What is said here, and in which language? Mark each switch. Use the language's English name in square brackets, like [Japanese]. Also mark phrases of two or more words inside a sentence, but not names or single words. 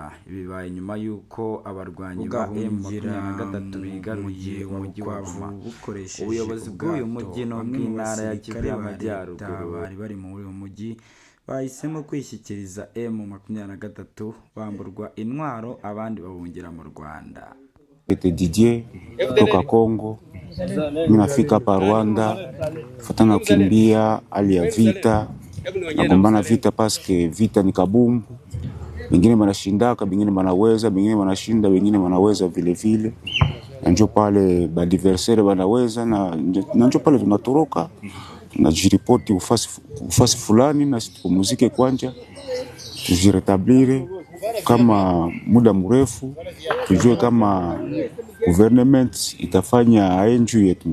[Kinyarwanda] Ibi bibaye nyuma y'uko abarwanyi ba M23 bigaruye umujyi wa Goma. Ubuyobozi bw'uyu mujyi no bw'intara ya Kivu y'Amajyaruguru bari bari muri uyu mujyi bahisemo kwishyikiriza M23 bamburwa intwaro abandi bahungira mu Rwanda. [Swahili] Didier kutoka Kongo, mimi nafika hapa Rwanda fatana kukimbia hali ya vita, nagombana vita paske vita ni kabumbu, wengine wanashindaka, wengine wanaweza, wengine wanashinda, wengine wanaweza vile vile, na njoo pale ba adversaire wanaweza na njoo pale tunatoroka tunajiripoti ufasi fulani na tupumzike kwanja tujiretablir kama muda mrefu, tujue kama government itafanya enjuu yetu.